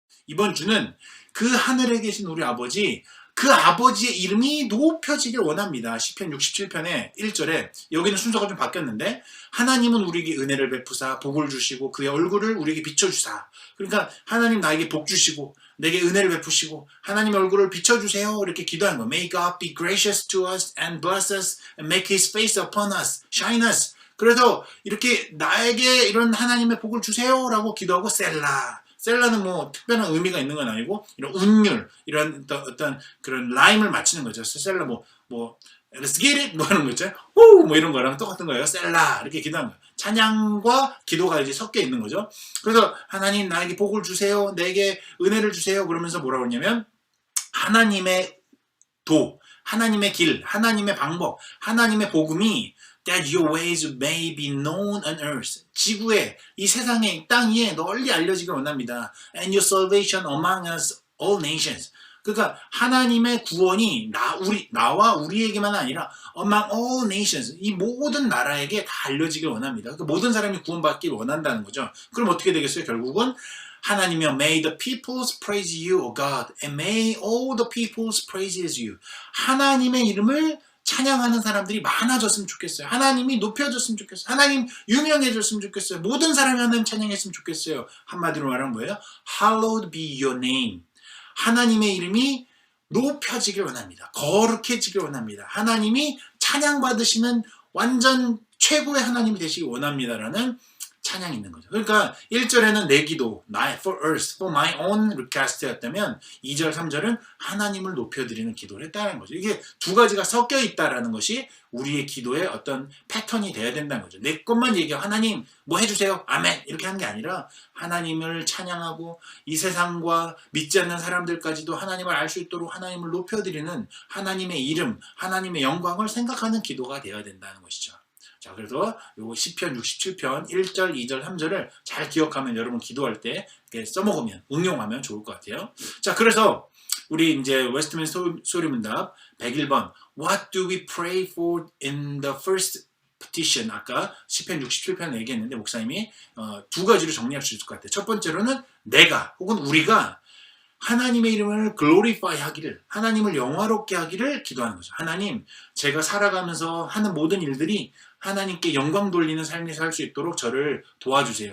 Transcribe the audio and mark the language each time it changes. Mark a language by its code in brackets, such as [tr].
[ko] 이번 주는 그 하늘에 계신 우리 아버지 그 아버지의 이름이 높여지길 원합니다. 시편 67편의 1절에 여기는 순서가 좀 바뀌었는데 하나님은 우리에게 은혜를 베푸사 복을 주시고 그의 얼굴을 우리에게 비춰주사 그러니까 하나님 나에게 복 주시고 내게 은혜를 베푸시고 하나님의 얼굴을 비춰주세요 이렇게 기도하는 거예요. [en] May God be gracious to us and bless us and make his face upon us, shine us. [ko] 그래서 이렇게 나에게 이런 하나님의 복을 주세요 라고 기도하고 셀라는 뭐 특별한 의미가 있는 건 아니고 이런 운율 이런 어떤 그런 라임을 맞추는 거죠. 셀라 뭐 [en] let's get it [ko] 뭐 하는 거 있잖아요. 뭐 이런 거랑 똑같은 거예요. 셀라 이렇게 기도하는 거예요. 찬양과 기도가 이제 섞여 있는 거죠. 그래서 하나님 나에게 복을 주세요. 내게 은혜를 주세요. 그러면서 뭐라고 했냐면 하나님의 하나님의 길, 하나님의 방법, 하나님의 복음이 [en] that your ways may be known on earth. [ko] 지구에, 이 세상에, 땅 위에 널리 알려지길 원합니다. [en] And your salvation among us all nations. [ko] 그러니까 하나님의 구원이 나와 우리에게만 아니라 [en] among all nations. [ko] 이 모든 나라에게 다 알려지길 원합니다. 그러니까 모든 사람이 구원받길 원한다는 거죠. 그럼 어떻게 되겠어요? 결국은 하나님이여 [en] may the peoples praise you, O God, and may all the peoples praise you. [ko] 하나님의 이름을 찬양하는 사람들이 많아졌으면 좋겠어요. 하나님이 높여졌으면 좋겠어요. 하나님 유명해졌으면 좋겠어요. 모든 사람이 하나님 찬양했으면 좋겠어요. 한마디로 말하면 뭐예요? [en] Hallowed be your name. [ko] 하나님의 이름이 높여지길 원합니다. 거룩해지길 원합니다. 하나님이 찬양받으시는 완전 최고의 하나님이 되시길 원합니다라는 찬양이 있는 거죠. 그러니까 1절에는 내 기도, [en] for earth, for my own request [ko] 였다면 2절, 3절은 하나님을 높여드리는 기도를 했다는 거죠. 이게 2가지가 섞여 있다라는 것이 우리의 기도의 어떤 패턴이 돼야 된다는 거죠. 내 것만 얘기하고 하나님 뭐 해주세요. 아멘. 이렇게 하는 게 아니라 하나님을 찬양하고 이 세상과 믿지 않는 사람들까지도 하나님을 알 수 있도록 하나님을 높여드리는 하나님의 이름, 하나님의 영광을 생각하는 기도가 되어야 된다는 것이죠. 자, 그래서 요거 시편 67편 1절, 2절, 3절을 잘 기억하면 여러분 기도할 때 써먹으면, 응용하면 좋을 것 같아요. 자, 그래서 우리 이제 웨스트민스터 소리문답 101번 [en] What do we pray for in the first petition? [ko] 아까 시편 67편 얘기했는데 목사님이 2가지로 정리할 수 있을 것 같아요. 첫 번째로는 내가 혹은 우리가 하나님의 이름을 glorify 하기를, 하나님을 영화롭게 하기를 기도하는 거죠. 하나님, 제가 살아가면서 하는 모든 일들이 하나님께 영광 돌리는 삶을 살 수 있도록 저를 도와주세요.